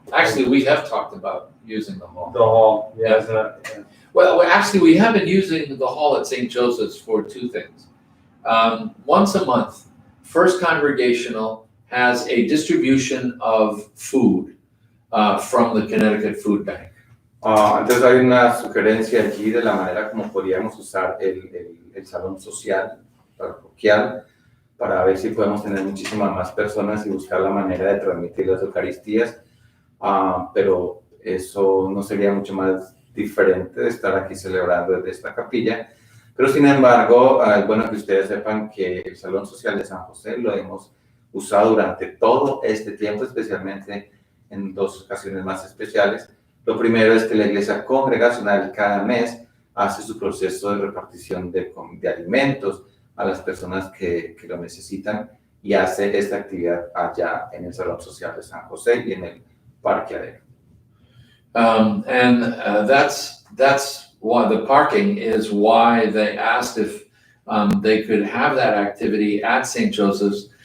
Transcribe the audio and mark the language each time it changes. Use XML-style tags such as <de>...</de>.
<en>Actually, we have talked about using the hall. The hall. Yeah. Isn't it? Yeah. Well, actually, we have been using the hall at St. Joseph's for two things. Once a month, First Congregational has a distribution of food from the Connecticut Food Bank.</en> <es>Entonces hay una sugerencia allí de la manera como podríamos usar el salón social, parroquial, para ver si podemos tener muchísimas más personas y buscar la manera de transmitir las Eucaristías, pero eso no sería mucho más diferente de estar aquí celebrando desde esta capilla. Pero sin embargo, es bueno que ustedes sepan que el Salón Social de San José lo hemos usado durante todo este tiempo, especialmente en dos ocasiones más especiales. Lo primero es que la Iglesia Congregacional cada mes hace su proceso de repartición de alimentos a las personas que lo necesitan y hace esta actividad allá en el Salón Social de San José y en el parqueadero.</es> <en>That's why the parking is why they asked if they could have that activity at St. Joseph's.</en>